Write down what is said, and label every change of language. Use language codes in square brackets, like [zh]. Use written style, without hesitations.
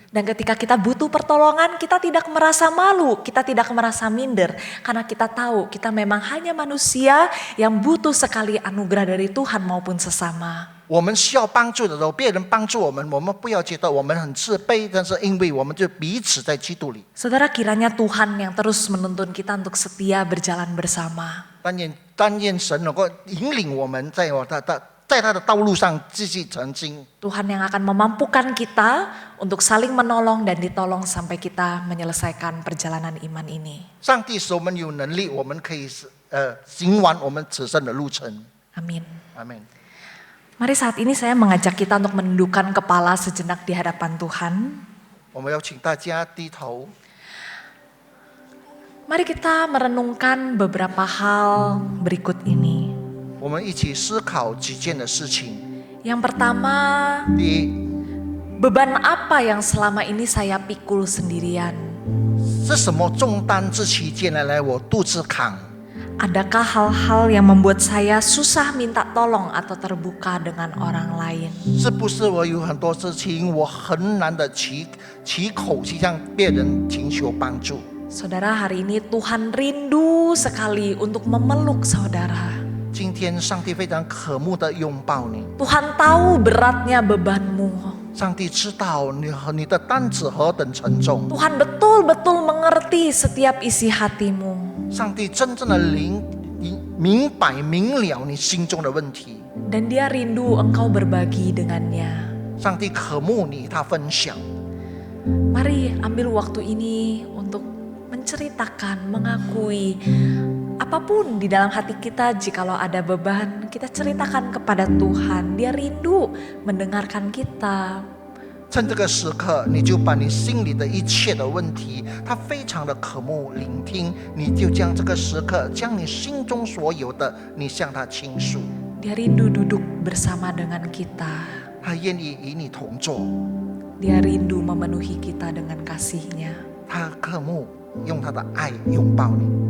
[id] Dan ketika kita butuh pertolongan, kita tidak merasa malu, kita tidak merasa minder. Karena kita tahu kita memang hanya manusia yang butuh sekali anugerah dari Tuhan maupun sesama. [zh] 我们需要帮助的时候，别人帮助我们，我们不要觉得我们很自卑，但是因为我们就彼此在基督里。 [id] Saudara, kiranya Tuhan yang terus menuntun kita untuk setia berjalan bersama. [zh] 但愿神能够引领我们在他的道路上继续前进。 [id] Tuhan yang akan memampukan kita untuk saling menolong dan ditolong sampai kita menyelesaikan perjalanan iman ini. [zh] 上帝使我们有能力，我们可以行完我们此生的路程。 [id] Amin. [zh] 阿门。 [id] Mari saat ini saya mengajak kita untuk menundukkan kepala sejenak di hadapan Tuhan. [zh] 我们要请大家低头， [id] Mari kita merenungkan beberapa hal berikut ini. [zh] 我们一起思考几件的事情。 [id] Yang pertama, [zh] 第一， [id] beban apa yang selama ini saya pikul sendirian? [zh] 是什么重担这期间来我独自扛？ [id] Adakah hal-hal yang membuat saya susah minta tolong atau terbuka dengan orang lain? [zh] 是不是我有很多事情我很难的起口去向别人寻求帮助？ [id] Saudara, hari ini Tuhan rindu sekali untuk memeluk saudara. [zh] 今天上帝非常渴慕的拥抱你， [id] Tuhan tahu beratnya bebanmu. [zh] 上帝知道你的担子何等沉重， [id] Tuhan betul-betul mengerti setiap isi hatimu. [zh] 上帝真正的明白明了你心中的问题， [id] Dan dia rindu engkau berbagi dengannya. [zh] 上帝渴慕你他分享。 [id] Mari ambil waktu ini untuk menceritakan, mengakui apapun di dalam hati kita. Jikalau ada beban, kita ceritakan kepada Tuhan. Dia rindu mendengarkan kita. [zh] 趁这个时刻，你就把你心里的一切的问题，他非常的渴慕聆听，你就将这个时刻，将你心中所有的，你向他倾诉。 [id] Dia rindu duduk bersama dengan kita. [zh] 他愿意与你同坐， [id] Dia rindu memenuhi kita dengan kasih-Nya. [zh] 他渴慕用他的爱拥抱你。